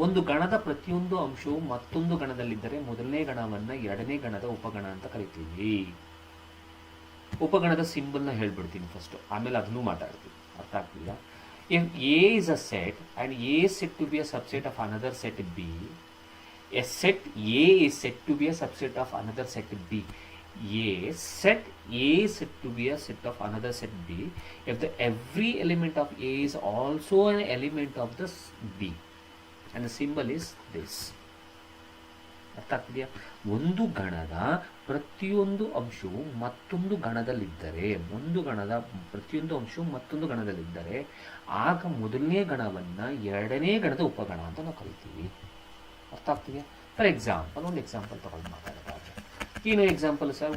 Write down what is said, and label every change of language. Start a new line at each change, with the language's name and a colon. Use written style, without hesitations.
Kannada: ಒಂದು ಗಣದ ಪ್ರತಿಯೊಂದು ಅಂಶವು ಮತ್ತೊಂದು ಗಣದಲ್ಲಿದ್ದರೆ ಮೊದಲನೇ ಗಣವನ್ನು ಎರಡನೇ ಗಣದ ಉಪಗಣ ಅಂತ ಕರಿತೀವಿ. ಉಪಗಣದ ಸಿಂಬಲ್ನ ಹೇಳ್ಬಿಡ್ತೀನಿ ಫಸ್ಟು, ಆಮೇಲೆ ಅದನ್ನು ಮಾತಾಡ್ತೀವಿ. ಅರ್ಥ ಆಗ್ತಿಲ್ಲ?
English: If A is a set and A set to be a subset of another set B, a set A is said to be a subset of another set B. Set A is said to be a set of another set B if every element of A is also an element of this B, and the symbol is this.
Kannada: ಅರ್ಥ ಆಗ್ತಿದೆಯಾ? ಒಂದು ಗಣದ ಪ್ರತಿಯೊಂದು ಅಂಶವು ಮತ್ತೊಂದು ಗಣದಲ್ಲಿದ್ದರೆ, ಒಂದು ಗಣದ ಪ್ರತಿಯೊಂದು ಅಂಶವು ಮತ್ತೊಂದು ಗಣದಲ್ಲಿದ್ದರೆ ಆಗ ಮೊದಲನೇ ಗಣವನ್ನು ಎರಡನೇ ಗಣದ ಉಪಗಣ ಅಂತ ನಾವು ಕರಿತೀವಿ. ಅರ್ಥ ಆಗ್ತಿದೆಯಾ?
English: for example,
Kannada: ಒಂದು ಎಕ್ಸಾಂಪಲ್ ತಗೊಂಡು ಮಾತಾಡೋದಾದ್ರೆ ಏನು ಎಕ್ಸಾಂಪಲ್ ಸರ್?